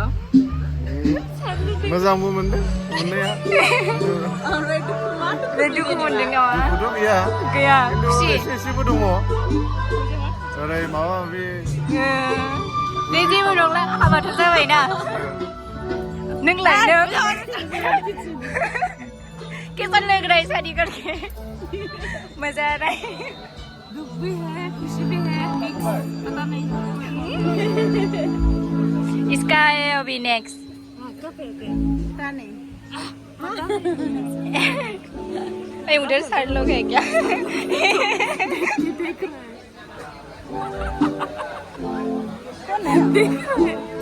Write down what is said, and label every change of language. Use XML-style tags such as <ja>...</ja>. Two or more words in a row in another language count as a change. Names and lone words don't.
<brx>मोजांबो मोनदों मोननाया दुखु मोनदों नामा दुखुथ' गैया खुसि एसेबो दङ ओरै माबा माबि दे जेबो नंला हाबाथ' जाबायना नोंलाय</brx> <hi>कैसा लग रहा है शादी करके मजा आ रहा है दुख भी है खुशी भी है मिक्स पता नहीं इसका है अभी नेक्स्ट पता नहीं उधर सारे लोग है क्या देख रहा है</hi>